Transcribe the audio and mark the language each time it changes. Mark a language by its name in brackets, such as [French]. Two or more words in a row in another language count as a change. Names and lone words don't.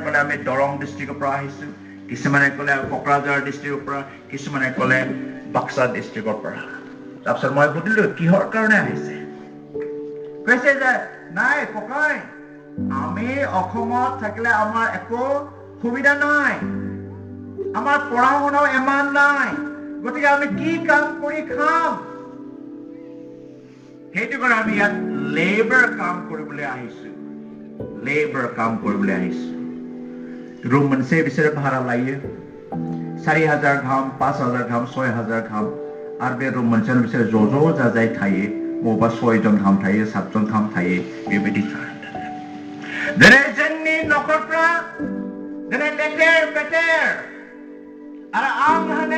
[Assamese] ক'লে আমি দৰং ডিস্ট্ৰিক্টৰ পৰা আহিছো কিছুমানে ক'লে কোকৰাঝাৰ ডিস্ট্ৰিক্টৰ পৰা কিছুমানে ক'লে বাক্সা ডিস্ট্ৰিক্টৰ পৰা তাৰপিছত মই সুধিলো কিহৰ কাৰণে আহিছে কৈছে যে নাই ককাই আমি অসমত থাকিলে আমাৰ একো সুবিধা নাই আমাৰ পঢ়া শুনাও ইমান নাই গতিকে আমি কি কাম কৰি খাম সেইটো কাৰণে আমি ইয়াত লেবাৰ কাম কৰিবলৈ আহিছো [Bodo] ৰুম मोनसे बिसोरो भारा लायो 4000 गाहाम 5000 गाहाम 6000 गाहाम आरो बे रुम मोनसेयाव बिसोरो ज' जाजाय थायो बबेबा 6 जन गाहाम थायो 7 जन गाहाम थायो बेबायदि दिनै जोंनि नखरफ्रा दिनै लेथेर पेथेर आरो आं होनो